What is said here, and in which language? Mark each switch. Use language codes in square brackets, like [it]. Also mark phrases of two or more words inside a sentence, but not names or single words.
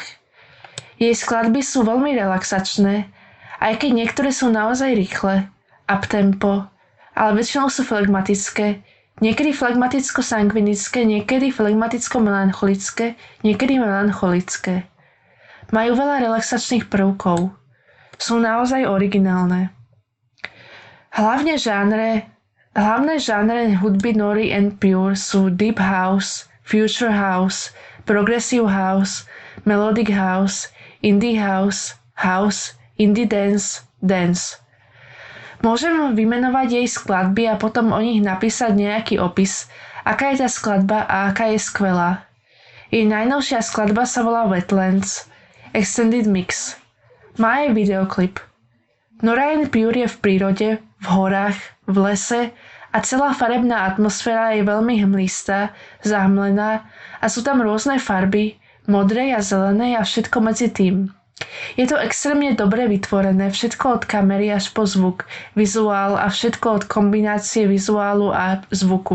[sk] Jej skladby sú veľmi relaxačné, aj keď niektoré sú naozaj rýchle, uptempo, ale väčšinou sú flegmatické, niekedy flegmaticko-sangvinické, niekedy flegmaticko-melancholické, niekedy melancholické. Majú veľa relaxačných prvkov. Sú naozaj originálne. Hlavné žánre hudby Nory and Pure sú [en] Deep House, Future House, Progressive House, Melodic House, Indie House, House, Indie Dance, Dance. [sk] Môžem vymenovať jej skladby a potom o nich napísať nejaký opis, aká je tá skladba a aká je skvelá. Jej najnovšia skladba sa volá Wetlands, Extended Mix. Má aj videoklip. Nora and Pure je v prírode, v horách, v lese a celá farebná atmosféra je veľmi hmlistá, zahmlená a sú tam rôzne farby, modrej a zelenej a všetko medzi tým. Je to extrémne dobre vytvorené, všetko od kamery až po zvuk, vizuál a všetko od kombinácie vizuálu a zvuku.